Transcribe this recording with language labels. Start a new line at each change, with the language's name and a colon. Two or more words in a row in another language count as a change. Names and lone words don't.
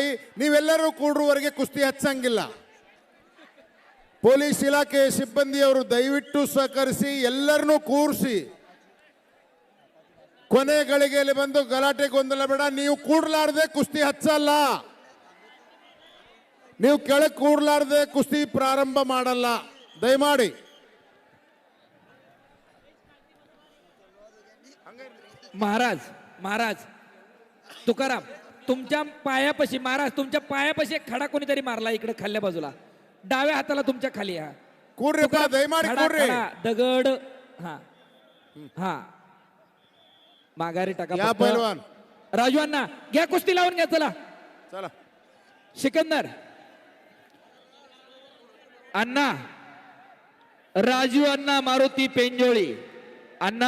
Kannada: ನೀವೆಲ್ಲರೂ ಕೂಡುವವರೆಗೆ ಕುಸ್ತಿ ಹಚ್ಚಂಗಿಲ್ಲ. ಪೊಲೀಸ್ ಇಲಾಖೆ ಸಿಬ್ಬಂದಿಯವರು ದಯವಿಟ್ಟು ಸಹಕರಿಸಿ, ಎಲ್ಲರನ್ನೂ ಕೂರಿಸಿ. ಕೊನೆ ಗಳಿಗೆಯಲ್ಲಿ ಬಂದು ಗಲಾಟೆ ಗೊಂದಲ ಬೇಡ. ನೀವು ಕೂಡ್ಲಾರ್ದೆ ಕುಸ್ತಿ ಹಚ್ಚಲ್ಲ, ನೀವು ಕೆಳಗೆ ಕೂಡ್ಲಾರ್ದೆ ಕುಸ್ತಿ ಪ್ರಾರಂಭ ಮಾಡಲ್ಲ, ದಯಮಾಡಿ.
Marathi: महाराज तुकाराम, तुमच्या पायापाशी, महाराज तुमच्या पायापाशी एक खडा कोणीतरी मारला इकडे खाल्ल्या बाजूला, डाव्या हाताला तुमच्या खाली. हा
Kannada: ಕೂಡ್ರಿಪ್ಪ, ದಯಮಾಡಿ
Marathi: खडा
Kannada: ಕೂಡ್ರಿ.
Marathi: खडा दगड. हा हा माघारी टाका या फक्त. पैलवान, राजू अण्णा घ्या, कुस्ती लावून घ्या. चला चला. सिकंदर अण्णा, राजू अण्णा, मारुती पेंजोळी अण्णा.